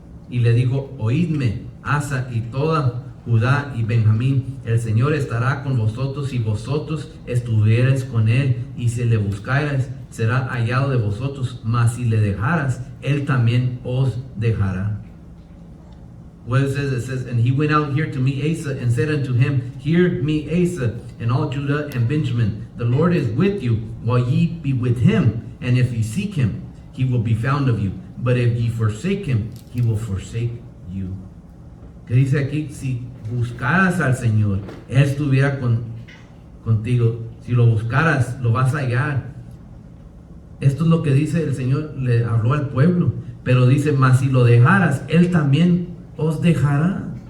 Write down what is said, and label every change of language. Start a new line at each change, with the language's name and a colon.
Spanish: Y le dijo, oídme, Asa y toda Judá y Benjamín, el Señor estará con vosotros si vosotros estuvierais con él, y si le buscarais, será hallado de vosotros, mas si le dejaras, él también os dejará.
English: What it says, and he went out here to meet Asa and said unto him, hear me, Asa, and all Judah and Benjamin, the Lord is with you, while ye be with him, and if ye seek him, he will be found of you, but if ye forsake him, he will forsake you.
Spanish: Que dice aquí, si buscaras al Señor, él estuviera contigo. Si lo buscaras, lo vas a hallar. Esto es lo que dice el Señor, le habló al pueblo. Pero dice, mas si lo dejaras, él también os dejará.